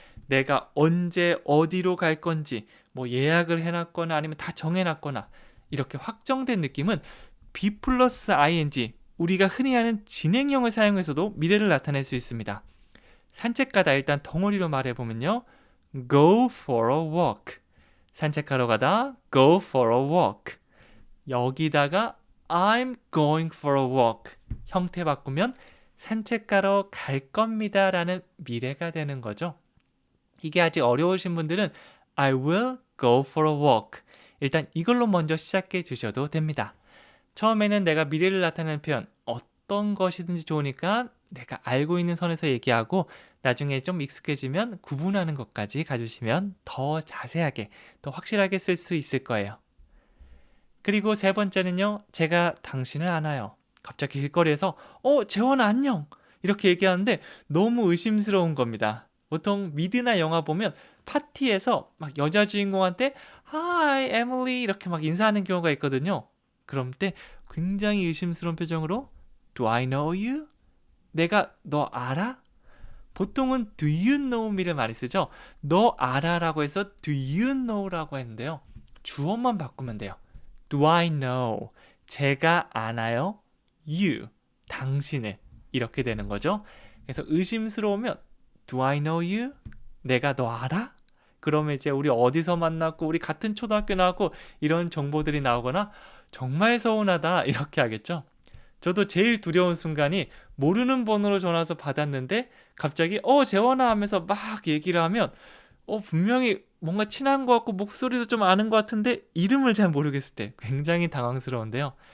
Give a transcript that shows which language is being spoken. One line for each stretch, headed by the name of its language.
Korean: 내가 언제 어디로 갈 건지 뭐 예약을 해놨거나 아니면 다 정해놨거나 이렇게 확정된 느낌은 be 플러스 ing, 우리가 흔히 하는 진행형을 사용해서도 미래를 나타낼 수 있습니다. 산책 가다 일단 덩어리로 말해보면요.
English: go for a walk.
Korean: 산책하러 가다
English: go for a walk. 여기다가 I'm going for a walk.
Korean: 형태 바꾸면 산책가러 갈 겁니다 라는 미래가 되는 거죠. 이게 아직 어려우신 분들은
English: I will go for a walk.
Korean: 일단 이걸로 먼저 시작해 주셔도 됩니다. 처음에는 내가 미래를 나타내는 표현 어떤 것이든지 좋으니까 내가 알고 있는 선에서 얘기하고 나중에 좀 익숙해지면 구분하는 것까지 가주시면 더 자세하게, 더 확실하게 쓸 수 있을 거예요. 그리고 세 번째는요. 제가 당신을 안아요. 갑자기 길거리에서 재원아 안녕! 이렇게 얘기하는데 너무 의심스러운 겁니다. 보통 미드나 영화 보면 파티에서 막 여자 주인공한테 Hi, Emily 이렇게 막 인사하는 경우가 있거든요. 그럼 때 굉장히 의심스러운 표정으로
English: Do I know you?
Korean: 내가 너 알아? 보통은
English: Do you know me
Korean: 를 많이 쓰죠. 너 알아 라고 해서
English: Do you know
Korean: 라고 했는데요. 주어만 바꾸면 돼요.
English: Do I know?
Korean: 제가 아나요? You, 당신을 이렇게 되는 거죠. 그래서 의심스러우면
English: Do I know you?
Korean: 내가 너 알아? 그러면 이제 우리 어디서 만났고 우리 같은 초등학교 나왔고 이런 정보들이 나오거나 정말 서운하다 이렇게 하겠죠. 저도 제일 두려운 순간이 모르는 번호로 전화 와서 받았는데 갑자기 재원아 하면서 막 얘기를 하면 분명히 뭔가 친한 것 같고 목소리도 좀 아는 것 같은데 이름을 잘 모르겠을 때 굉장히 당황스러운데요.